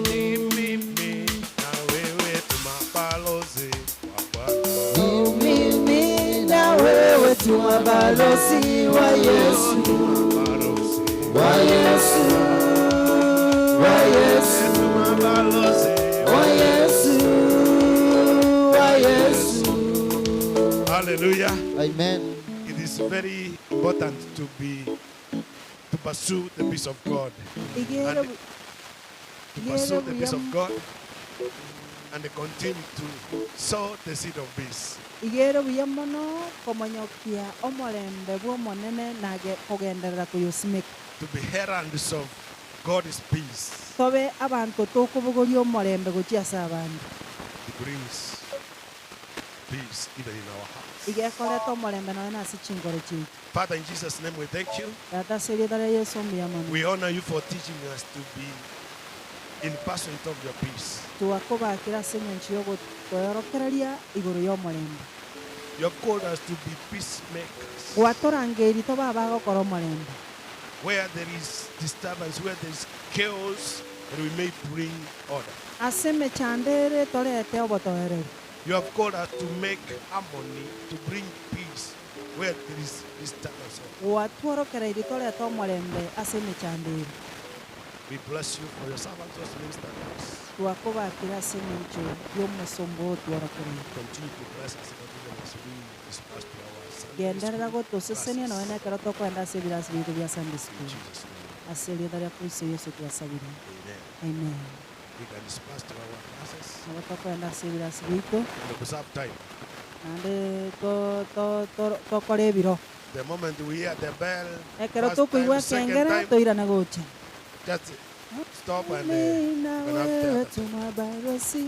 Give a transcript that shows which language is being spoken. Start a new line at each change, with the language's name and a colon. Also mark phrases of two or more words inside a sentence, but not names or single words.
Swahili: Ni mimi na wewe tu mabalozi wa Bwana. Oh, mimi na wewe tu mabalozi wa Yesu. Mabalozi Wa Yesu. Wa Yesu. tu mabalozi Wa Yesu. Wa Yesu.
English: Hallelujah. Amen. It is very important to pursue the peace of God.
Gusii: Igero
English: And to pursue the peace of God and continue to sow the seed of peace.
Gusii: igero buya mono komonyokia omolembe bw'omonene nage kugenderera kuyusimika
English: To be heralds of God's peace.
Gusii: tobe abantu tokubugoria omolembe gochiasa abandu
English: It brings peace even in our hearts.
Gusii: igekoreta omolembe nawe nase chingoro chitu
English: Father, in Jesus' name we thank you.
Gusii: tata serietara yesu omuya mono
English: We honor you for teaching us to be in pursuit of your peace.
Gusii: twakobakira ase eng'encho y'ogotworokereria igoro y'omolembe
English: You have called us to be peacemakers.
Gusii: gwatorangeiri tobe abagokora omolembe
English: Where there is disturbance, where there is chaos, that we may bring order.
Gusii: ase emechandere torete obotoereri
English: You have called us to make harmony, to bring peace where there is disturbance.
Gusii: gwatworokereiri torete omolembe ase emechandere
English: We bless you for your servants, those ministers.
Gusii: twakobakira ase eng'encho y'omosombo otworokereire
English: Continue to bless us even as we disperse to our Sunday
Gusii: genderera
English: school
Gusii: gotosesenia nawe
English: classes.
Gusii: nekero tokwenda ase ebirasi bitu bia sunday
English: In school Jesus' name,
Gusii: ase erietha ria kristo yesu twasabire
English: amen.
Gusii: amen
English: We can disperse to our classes
Gusii: nabo tokwenda ase ebirasi bitu
English: and preserve time.
Gusii: naende tokora ebiro
English: The moment we hear the bell,
Gusii: ekero
English: first
Gusii: tokoigwa
English: time, second
Gusii: ekengera
English: time,
Gusii: toirana gocha
English: just stop and
Swahili: Mimi na
English: you can have
Swahili: wewe
English: theater.
Swahili: tu mabalozi